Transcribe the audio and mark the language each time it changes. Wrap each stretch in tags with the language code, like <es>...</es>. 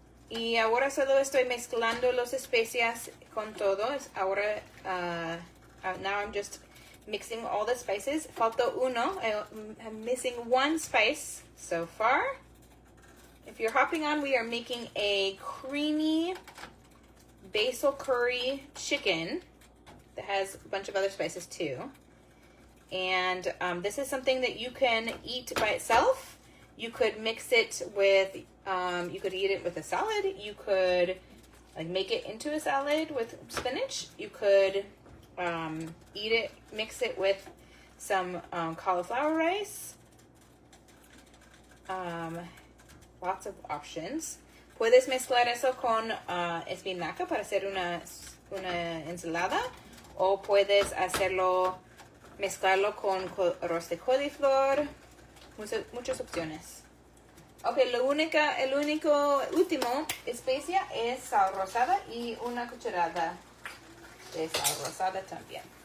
<es>Y ahora solo estoy mezclando las especias con todo.</es> <en>Ahora, now I'm just mixing all the spices.</en> <es>Falta uno.</es> <en>I'm missing 1 spice so far. If you're hopping on, we are making a creamy basil curry chicken that has a bunch of other spices too. And this is something that you can eat by itself. You could mix it with, you could eat it with a salad. You could make it into a salad with spinach. You could eat it, mix it with some cauliflower rice. Lots of options.</en> <es>Puedes mezclar eso con espinaca para hacer una ensalada. O puedes mezclarlo con arroz de coliflor. Muchas opciones. Ok, el último especia es sal rosada y 1 cucharada de sal rosada también.</es>